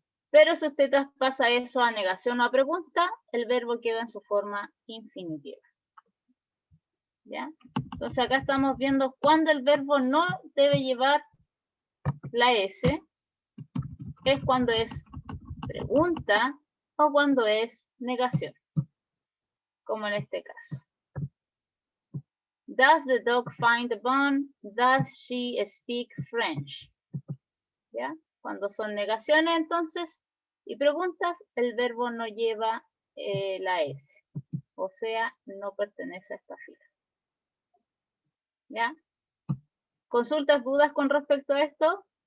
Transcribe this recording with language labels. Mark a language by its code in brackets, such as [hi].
[es] Pero si usted traspasa eso a negación o a pregunta, el verbo queda en su forma infinitiva. ¿Ya? Entonces acá estamos viendo cuando el verbo no debe llevar la S, es cuando es pregunta o cuando es negación, como en este caso. [en] Does the dog find the bone? Does she speak French? ¿Ya? [es] Cuando son negaciones, entonces, y preguntas, el verbo no lleva la S. O sea, no pertenece a esta fila. ¿Ya? ¿Consultas, dudas con respecto a esto?